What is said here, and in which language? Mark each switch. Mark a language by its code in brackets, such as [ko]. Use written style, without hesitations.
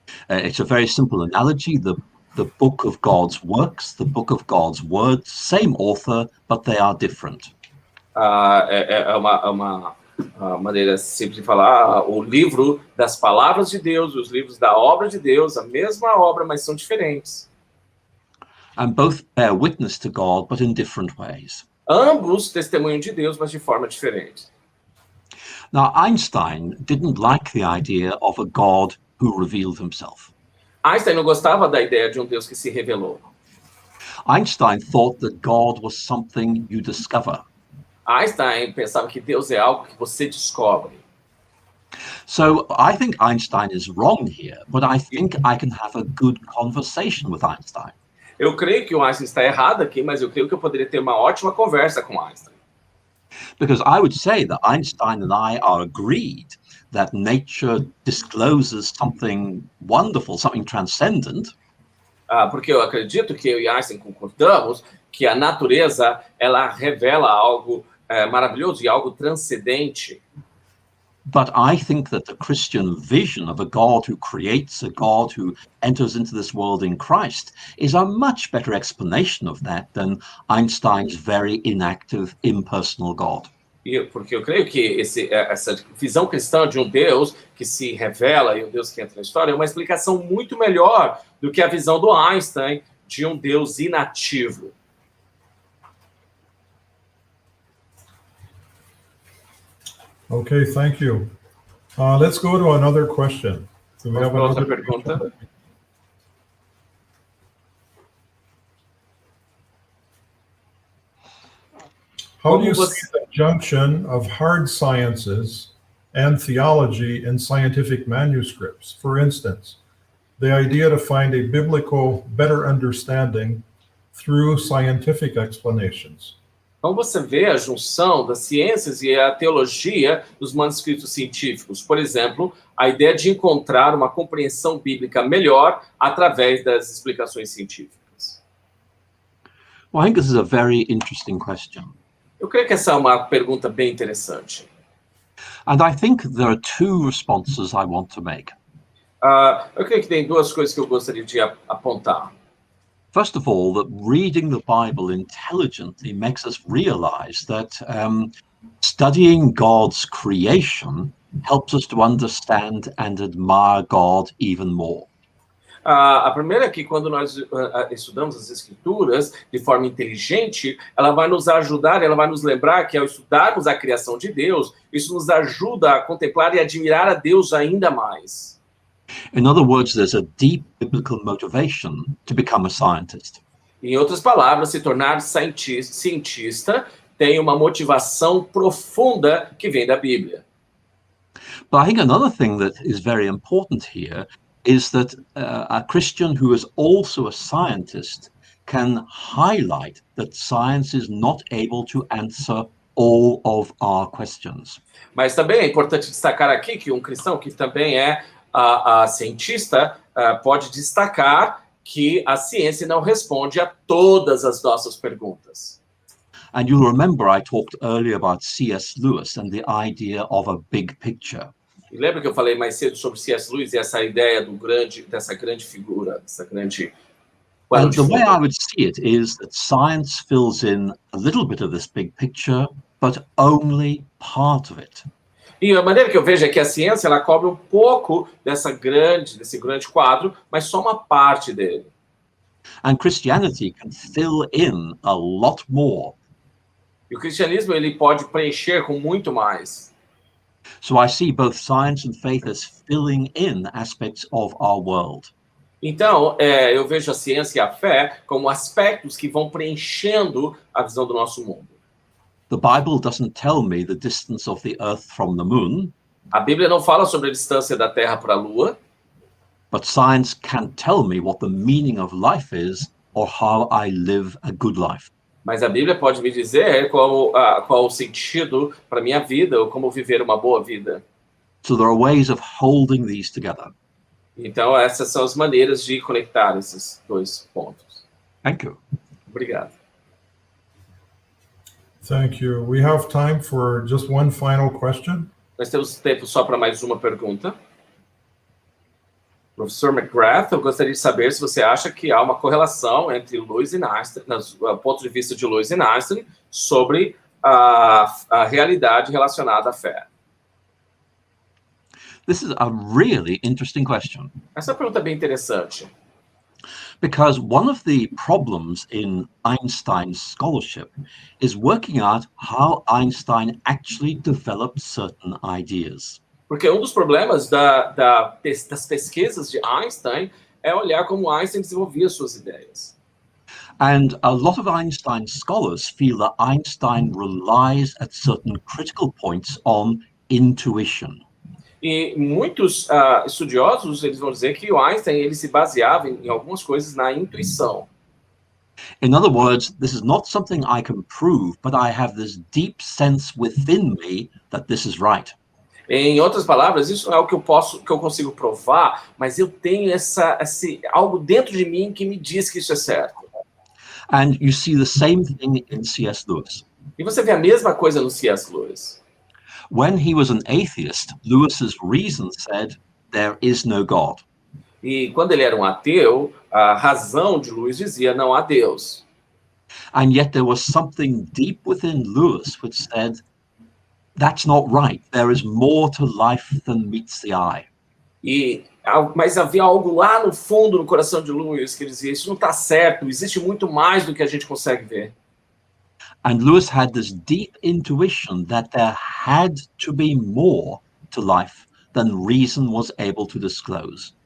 [en] It's a very simple analogy. The the book of God's works, the book of God's words, same author, but they are different. [pt] É uma maneira simples de falar, o livro das palavras de Deus, os livros da obra de Deus, a mesma obra, mas são diferentes. [en] And both bear witness to God, but in different ways. [pt] Ambos testemunham de Deus, mas de forma diferente. [en] Now, Einstein didn't like the idea of a God who revealed himself. [pt] Einstein não gostava da ideia de um Deus que se revelou. [en] Einstein thought that God was something you discover. [pt] Einstein pensava que Deus é algo que você descobre. [en] So I think Einstein is wrong here, but I think I can have a good conversation with Einstein. [pt] Eu creio que o Einstein está errado aqui, mas eu creio que eu poderia ter uma ótima conversa com Einstein. [en] Because I would say that Einstein and I are agreed that nature discloses something wonderful, something transcendent. [pt] Porque eu acredito que eu e Einstein concordamos que a natureza, ela revela algo maravilhoso e algo transcendente. [en] But I think that the Christian vision of a God who creates, a God who enters into this world in Christ, is a much better explanation of that than Einstein's very inactive, impersonal God. [pt] Porque eu creio que essa visão cristã de um Deus que se revela e um Deus que entra na história é uma explicação muito melhor do que a visão do Einstein de um Deus inativo. [en] Okay, thank you. Let's go to another question. So we have [pt] Outra [en] another [pt] pergunta. [en] How do you see the junction of hard sciences and theology in scientific manuscripts? For instance, the idea to find a biblical better understanding through scientific explanations. [pt] Então você vê a junção das ciências e a teologia dos manuscritos científicos. Por exemplo, a ideia de encontrar uma compreensão bíblica melhor através das explicações científicas. [en] Well, I think this is a very interesting question. [pt] Eu creio que essa é uma pergunta bem interessante. [en] And I think there are two responses I want to make. [pt] Eu creio que tem duas coisas que eu gostaria de apontar. [en] First of all, that reading the Bible intelligently makes us realize that studying God's creation helps us to understand and admire God even more. [pt] A primeira é que quando nós estudamos as Escrituras de forma inteligente, ela vai nos ajudar, ela vai nos lembrar que ao estudarmos a criação de Deus, isso nos ajuda a contemplar e admirar a Deus ainda mais. [en] In other words, there's a deep biblical motivation to become a scientist. [pt] Em outras palavras, se tornar cientista tem uma motivação profunda que vem da Bíblia. [en] But I think another thing that is very important here is that a Christian who is also a scientist can highlight that science is not able to answer all of our questions. [pt] Mas também é importante destacar aqui que um cristão que também é cientista pode destacar que a ciência não responde a todas as nossas perguntas. [en] And you'll remember I talked earlier about C.S. Lewis and the idea of a big picture. [pt] E lembra que eu falei mais cedo sobre C.S. Lewis e essa ideia dessa grande figura, dessa grande... [en] Well, the way I would see it is that science fills in a little bit of this big picture, but only part of it. [pt] E a maneira que eu vejo é que a ciência ela cobre um pouco desse grande quadro, mas só uma parte dele. [en] And Christianity can fill in a lot more. [pt] E o cristianismo ele pode preencher com muito mais. [en] So I see both science and faith as filling in aspects of our world. [pt] Então, eu vejo a ciência e a fé como aspectos que vão preenchendo a visão do nosso mundo. [en] The Bible doesn't tell me the distance of the earth from the moon. [pt] A Bíblia não fala sobre a distância da Terra para a Lua. [en] But science can tell me what the meaning of life is or how I live a good life. [pt] Mas a Bíblia pode me dizer qual o sentido para a minha vida ou como viver uma boa vida. [en] So there are ways of holding these together. [pt] Então, essas são as maneiras de conectar esses dois pontos. [en] Thank you. [pt] Obrigado. [en] Thank you. We have time for just one final question. [pt] Nós temos tempo só para mais uma pergunta. Professor McGrath, eu gostaria de saber se você acha que há uma correlação entre Lewis e Einstein, do ponto de vista de Lewis e Einstein, sobre a realidade relacionada à fé. [en] This is a really interesting question. [pt] Essa pergunta é bem interessante. [en] Because one of the problems in Einstein's scholarship is working out how Einstein actually developed certain ideas. [pt] Porque um dos problemas das pesquisas de Einstein é olhar como Einstein desenvolvia suas ideias. [en] And a lot of Einstein scholars feel that Einstein relies at certain critical points on intuition. [pt] E muitos estudiosos, eles vão dizer que o Einstein ele se baseava em algumas coisas na intuição. [en] In other words, this is not something I can prove, but I have this deep sense within me that this is right. [pt] Em outras palavras, isso não é o que eu consigo provar, mas eu tenho esse algo dentro de mim que me diz que isso é certo. [en] And you see the same thing in C.S. Lewis. [pt] E você vê a mesma coisa no C.S. Lewis. [en] When he was an atheist, Lewis's reason said, there is no God. [pt] E quando ele era um ateu, a razão de Lewis dizia, não há Deus. [en] And yet there was something deep within Lewis which said, that's not right. There is more to life than meets the eye. [pt] Mas havia algo lá no fundo, no coração de Lewis, que dizia, isso não está certo, existe muito mais do que a gente consegue ver. [en] And Lewis had this deep intuition that there had to be more to life than reason was able to disclose.